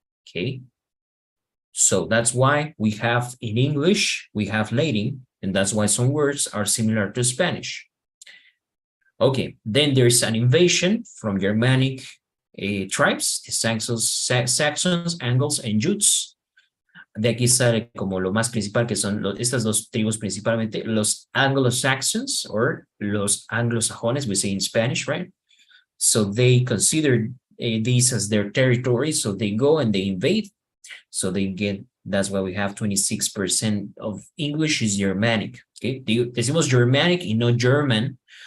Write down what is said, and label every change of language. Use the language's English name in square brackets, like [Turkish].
[English] Okay, so that's why we have in English, we have Latin, and that's why some words are similar to Spanish. Okay, then there's an invasion from Germanic tribes, the Saxons, Angles, and Jutes. [Spanish] De aquí sale como lo más principal, que son estas dos tribus principalmente, los Anglo-Saxons, or los anglosajones, [English] we say in Spanish, right? So they consider these as their territory, so they go and they invade. So they get, that's why we have 26% of English is Germanic. Okay, [Spanish] decimos Germanic y no German,